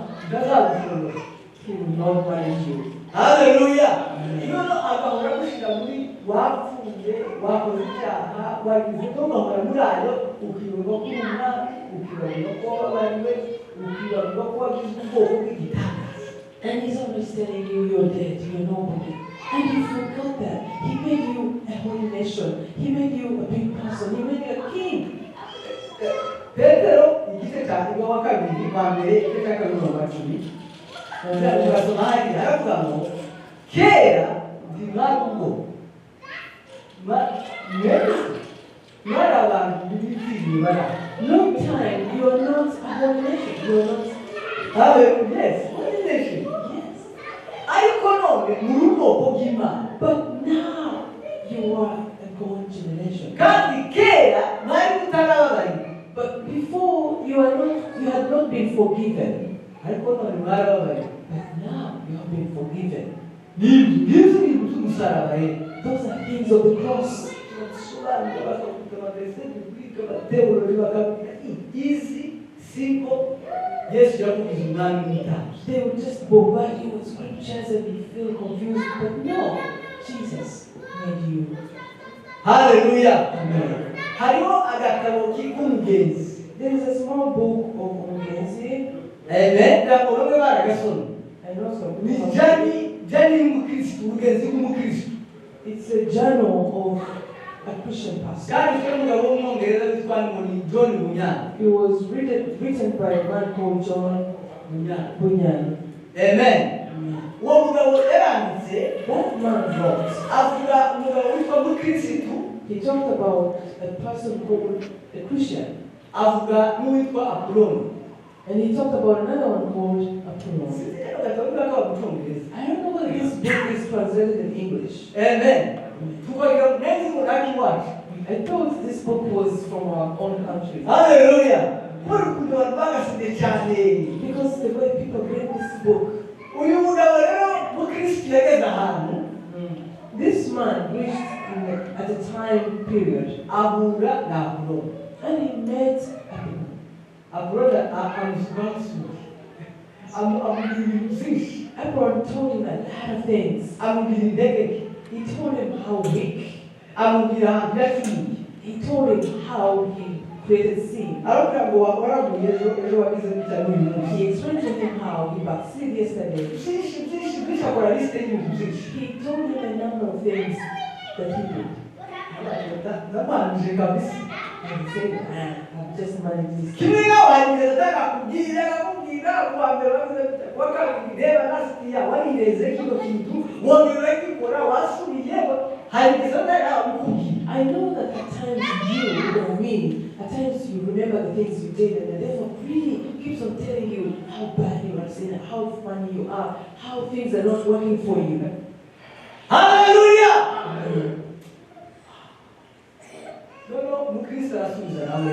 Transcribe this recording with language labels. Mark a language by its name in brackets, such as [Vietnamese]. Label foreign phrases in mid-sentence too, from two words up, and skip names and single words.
[Kinyarwanda] ntazagushoboza. [English] he will not manage you. Hallelujah! [Kinyarwanda] Noneho agahora agushyira muri wapfuye, wakoze icyaha, wagize ko ugahora muri ayo, ukibagirwa ko uri umwami, ukibagirwa ko wababariwe, ukibagirwa ko wagize ubwoko bw'igitangaza. [English] And he's always telling you you're dead, you're nobody. And you forgot that. He made you a holy nation. He made you a big person. He made you a king. [Kinyarwanda] Petero igice cya wa kabiri kwa mbere igice cya kabiri mu macumi turasoma hariya haravuga ngo kera ndi mwari ubwo mwari abantu b'ibitinyiro bari aho. [English] No time, you are not a holy nation. You are not. Yes, holy nation. Yes. [Kinyarwanda] Ariko none muri ubwoko bw'Imana. [English] But now you are a God generation. [Kinyarwanda] Kandi kera mwari mutarababariwe. [English] But before you had not been forgiven. [Kinyarwanda] Ariko none mwarababariwe. [English] But now you have been forgiven. [Kinyarwanda] N'izo ni umusaraba rero. [English] Those are things of the cross. [Kinyarwanda] Basobanura bakavuga amadese biblique abateolori bakavuga [English] easy simple. [Kinyarwanda] Yesu yakugize umwami w'umutambyi. [English] They would just bombard you with scriptures and you feel confused. But no, Jesus made you. Hallelujah. Amen. [Kinyarwanda] Hariho agatabo k'umugenzi. [English] There is a small book of Umugenzi. Amen. [Kinyarwanda] Ntabwo bamwe baragasoma. [English] I know some [Kinyarwanda] Ni [English] people. [Kinyarwanda] jani y'umukristo, umugenzi w'umukristo. [English] It's a journal of a Christian pastor. [Kinyarwanda] Cyanditswe n'umugabo w'umwongereza witwa ngo ni John Bunyan. [English] It was written by a man called John Bunyan. [Kinyarwanda] Amen. Uwo mugabo yaranditse [English] That man wrote. [Kinyarwanda] avuga umugabo witwa mukristo. [English] He talked about a person called a Christian. [Kinyarwanda] Avuga n'uwitwa Apoloni. [English] And he talked about another one called Apollo. I don't know whether this book is translated in English. Amen. I thought this book was from our own country. Hallelujah. Because the way people read this book, this man reached at a time period. And he met Abraham told him a lot of things. He told him how weak. [Kinyarwanda] amubwira ahantu yaciye. [English] He told him how he created sin. [Kinyarwanda] arabwira ngo waraguye ejo wagize gutya n'uyu munsi. [English] He explained to him how he backslid yesterday. [Kinyarwanda] byinshi akora lisite y'ibintu byinshi. [English] He told him a number of things that he did. [Kinyarwanda] ndamanuje kabisa. [English] And he said, I've just managed this. [Kinyarwanda] kimwe n'abahageze atakakubwira kuwa mbere wagize gutya kuwa kabiri reba nasiya warireze kino kintu wongera kwikora wasubiye hari igihe abikubwira. [English] I know that at times you or me, at times you remember the things you did, and the devil really keeps on telling you how bad you are sin, how funny you are, how things are not working for you. Hallelujah! [Kinyarwanda] No, Mukristo arasubiza nawe.